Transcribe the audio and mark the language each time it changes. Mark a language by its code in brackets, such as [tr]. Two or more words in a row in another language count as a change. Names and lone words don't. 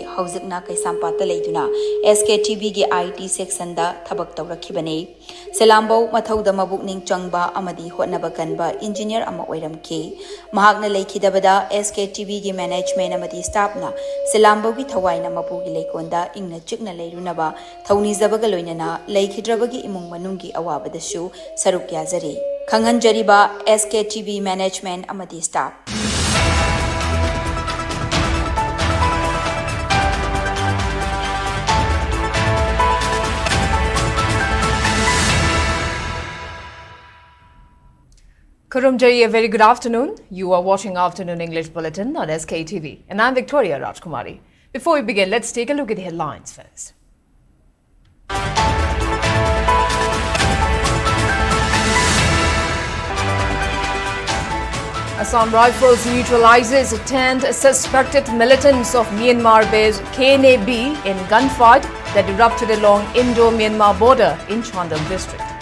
[mni] hauzikna kaisampata leiduna SKTV gi [en] IT section [mni] da thabak tawrakhibani Selambau mathauda mabukning changba amadi hotnaba kanba engineer ama oiramki mahakna lekhidabada SKTV gi management amadi staff na Selambau gi thawaina mapugi leikonda ingna chikna leirunaba thauni zabaga loinana leikhidrabagi imung manungi awabadashu saruk yazari Khangan Jariba SKTV management amadi staff Kurumjari, [en] a very good afternoon. You are watching Afternoon English Bulletin on SKTV, and I'm Victoria Rajkumari. Before we begin, let's take a look at the headlines first. Assam Rifles neutralizes 10 suspected militants of Myanmar-based KNAB in gunfight that erupted along Indo-Myanmar border in Chandal district.